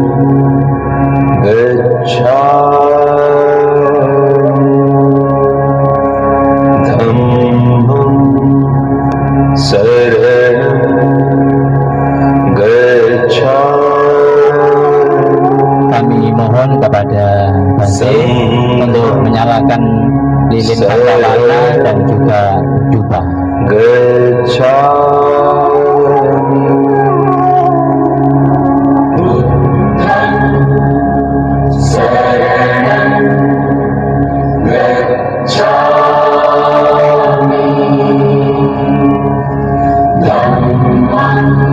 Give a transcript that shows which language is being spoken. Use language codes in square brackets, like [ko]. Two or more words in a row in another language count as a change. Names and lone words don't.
[pi] Gacchami Dhammam Saranam Gacchami. [id] Kami mohon kepada Bante untuk menyalakan lilin pantawarna dan juga jubah. [pi] Gacchami Buddham Saranam Gacchami Dhammam